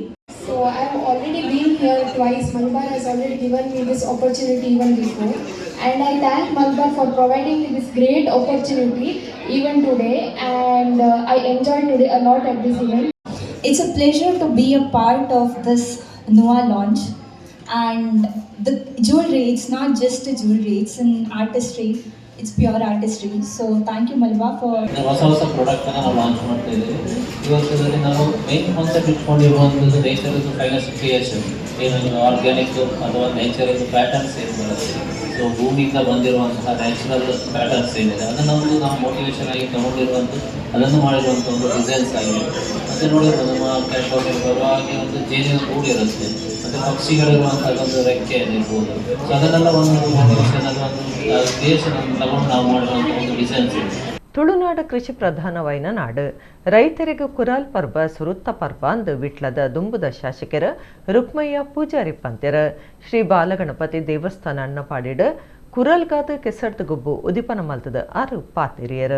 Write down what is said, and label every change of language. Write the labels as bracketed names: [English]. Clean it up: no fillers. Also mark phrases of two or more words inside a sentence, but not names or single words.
[English] So I have already been here twice. Malabar has already given me this opportunity even before, and I thank Malabar for providing me this great opportunity even today, and I enjoyed today a lot at this event. It's a pleasure to be a part of this Nuwa launch, and the jewelry, it's not just a jewelry, it's an artistry, it's pure artistry. So thank you Malabar for [Kannada] ಹೊಸ ಪ್ರಾಡಕ್ಟ್ ಅನ್ನು ನಾವು ಲಾಂಚ್ ಮಾಡ್ತಾ ಇದ್ದೀವಿ. ಇವತ್ತಲ್ಲಿ ನಾವು [English] main concept [Kannada] ಇಟ್ಕೊಂಡಿರುವಂಥದ್ದು [English] nature finance creation, [Kannada] ಏನು ಆರ್ಗ್ಯಾನಿಕ್ ಅಥವಾ [English] nature patterns [Kannada] ಏನು ಬರುತ್ತೆ, ಸೊ ಭೂಮಿಯಿಂದ ಬಂದಿರುವಂತಹ [English] natural patterns [Kannada] ಏನಿದೆ ಅದನ್ನು ನಾವು ಮೋಟಿವೇಶನ್ ಆಗಿ ತಗೊಂಡಿರುವಂಥದ್ದು, ಅದನ್ನು ಮಾಡಿರುವಂಥ ಒಂದು ಡಿಸೈನ್ಸ್ ಆಗಿದೆ. ಮತ್ತು ನೋಡಿದ್ರು ನಮ್ಮ ಕ್ಯಾಶ್ ಆಗಿರ್ಬೋದು, ಹಾಗೆ ಒಂದು ಜೇನಿನ ಗೂಡು ಇರುತ್ತೆ, ಮತ್ತು ಪಕ್ಷಿಗಳಿರುವಂಥದ್ದೊಂದು ರೆಕ್ಕೆ ಇರ್ಬೋದು. ಸೊ ಅದನ್ನೆಲ್ಲ ಒಂದು ಮೋಟಿವೇಶನ್ ಅಲ್ಲಿ ಒಂದು ದೇಶನ ತಗೊಂಡು ನಾವು ಮಾಡಿರುವಂಥ ಒಂದು ಡಿಸೈನ್ಸ್ ಇದೆ. [Tulu] ತುಳುನಾಡು ಕೃಷಿ ಪ್ರಧಾನವೈನ ನಾಡು ರೈತರಿಗೆ ಕುರಾಲ್ ಪರ್ವ ಸುರುತ್ತ ಪರ್ವ ಅಂದು ವಿಟ್ಲದ ದುಂಬುದ ಶಾಸಕರ ರುಕ್ಮಯ್ಯ ಪೂಜಾರಿ ಪಂತ್ಯರ ಶ್ರೀ ಬಾಲಗಣಪತಿ ದೇವಸ್ಥಾನ ಅಣ್ಣಪಾಡಿಡ ಕುರಲ್ಗಾದ ಕೆಸರ್ದ ಗುಬ್ಬು ಉದಿಪನ ಮಲ್ತದ 6 ಪಾತಿರಿಯರು.